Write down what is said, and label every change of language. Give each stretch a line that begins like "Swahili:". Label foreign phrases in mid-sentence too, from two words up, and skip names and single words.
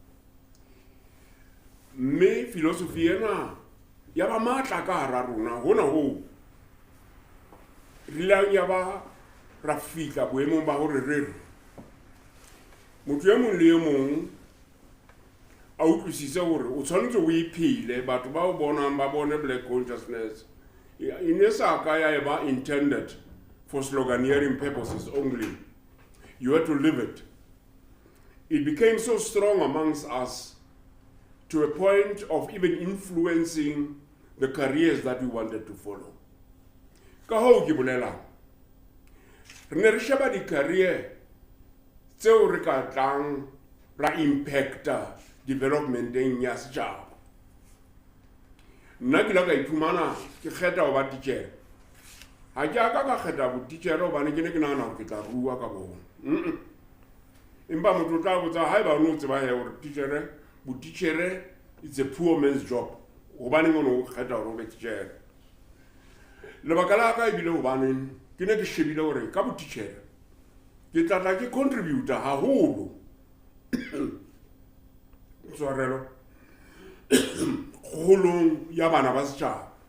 Southern Sotho: mme philosophy ena ya ba matla ka hara rona hona ho rilang ya ba ra fika boemong ba hore re motho e mong le e mong a utlwisise hore o tshwanetse o iphile batho ba o bonang ba bone
English: black consciousness
Southern Sotho: e ne sa ka ya eba
English: intended for sloganeering purposes only. You had to live it. It became so strong amongst us to a point of even influencing the careers that we wanted to follow.
Southern Sotho: Ka ho ke bolelang. Re ne re sheba di-career tseo re ka tlang ra impacta developmenteng ya setjhaba. Nna ke la ka iphumana ke kgetha ho ba teacher. Ha ke aka ka kgetha bo teacher hobane ke ne ke nahana hore ke tla rua ka bona. Empa motho o tla botsa haeba o no tseba hore bo teacher
English: it's a poor man's job.
Southern Sotho: Hobane ngono o kgetha hore o be teacher. Lebaka la ka ebile hobane ke ne ke shebile hore ka bo teacher ke tla ke contributor haholo. Sorelo. Kgolong ya bana ba setjhaba.